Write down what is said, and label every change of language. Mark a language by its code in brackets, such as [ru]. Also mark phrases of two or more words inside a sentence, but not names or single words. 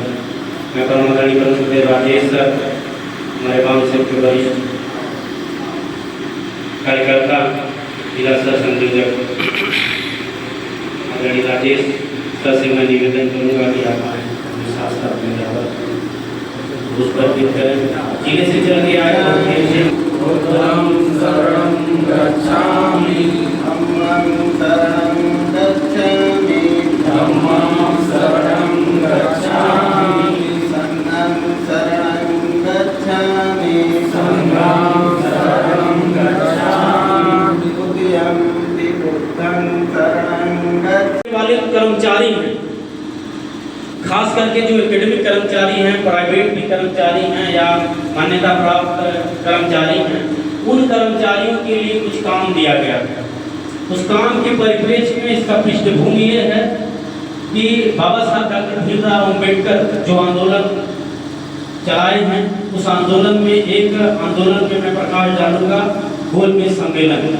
[hi] मैं कर्मचारी परिषद से राजेश सर, हमारे गांव से के वरिष्ठ कार्यकर्ता, जिला सह संयोजक आदरणीय राजेश सर से मैं निवेदन करूँगा कि आप आए शास्त्र अपने पुष्प अर्पित करें। जिले से चल के आए [pi] शरणं गच्छामि, धम्मं शरणं गच्छामि, धम्मं शरणं गच्छामि, संघं शरणं गच्छामि, संघं शरणं गच्छामि, द्वितीयं बुद्धं शरणं गच्छामि। [hi] वाले कर्मचारी हैं, खास करके जो एकेडमिक कर्मचारी हैं, प्राइवेट भी कर्मचारी हैं या मान्यता प्राप्त कर्मचारी हैं, उन कर्मचारियों के लिए कुछ काम दिया गया है। उस काम के परिप्रेक्ष्य में इसका पृष्ठभूमि ये है कि बाबा साहब डॉक्टर भीमराव अम्बेडकर जो आंदोलन चलाए हैं, उस आंदोलन में एक आंदोलन में मैं प्रकाश डालूंगा, गोलमेज सम्मेलन।